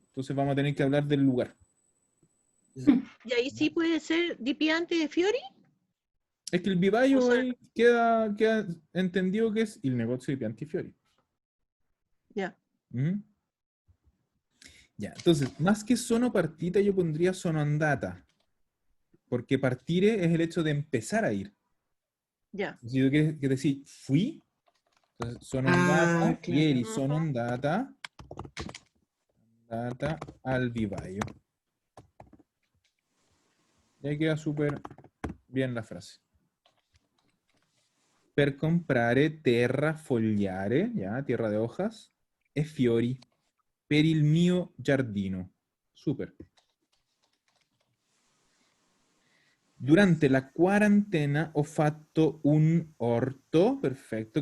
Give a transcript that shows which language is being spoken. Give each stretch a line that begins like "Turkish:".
Spanish: Entonces vamos a tener que hablar del lugar. Y ahí sí puede ser Dipiante de Fiori. Es que el O
Italian: vivaio
Spanish: sea, ahí queda entendido que es el negocio de Pianti Fiori. ya. ¿Mm? Ya, entonces, más que
Italian: sono partita,
Spanish: yo pondría
Italian: sono andata.
Spanish: Porque partire es el hecho de empezar a ir. Ya. Si tú quieres decir fui, entonces sono Ah,
Italian: andata,
Spanish: claro.
Italian: ieri sono andata al vivaio.
Spanish: Y ahí queda súper bien la frase.
Italian: Per comprare terra fogliare,
Spanish: ya, tierra de hojas,
Italian: e fiori, per il mio giardino.
Spanish: Súper.
Italian: Durante la quarantena ho fatto un orto, perfetto.